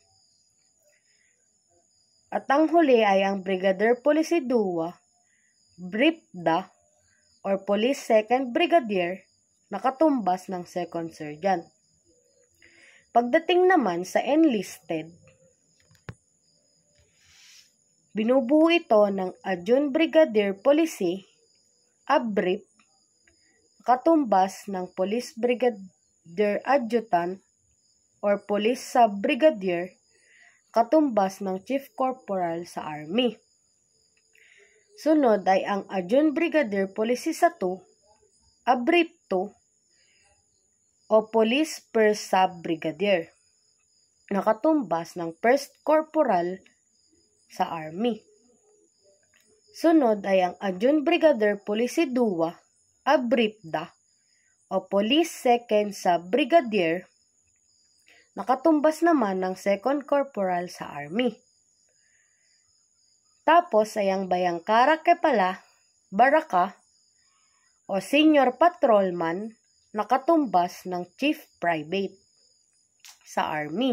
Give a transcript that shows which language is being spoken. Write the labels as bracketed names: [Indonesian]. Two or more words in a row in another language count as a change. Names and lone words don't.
[Filipino] At ang huli ay ang Brigadier Policy DUA, BRIPDA, or Police Second Brigadier na katumbas ng Second Sergeant. Pagdating naman sa enlisted, binubuo ito ng Adjunct Brigadier Policy, ABRIP, katumbas ng Police Brigadier Adjutant or Police Sub-Brigadier, katumbas ng Chief Corporal sa Army. Sunod ay ang Adjunct Brigadier Policy sa 2, ABRIP 2, o Police First Sub-Brigadier, na katumbas ng First Corporal sa Army. Sunod ay ang Adjunct Brigadier Policy DUA, ABRIPDA, o Police Second Sub-Brigadier, na katumbas naman ng Second Corporal sa Army. Tapos ay ang Bayangkara Kepala, Baraka, o Senior Patrolman, na katumbas ng Chief Private sa Army.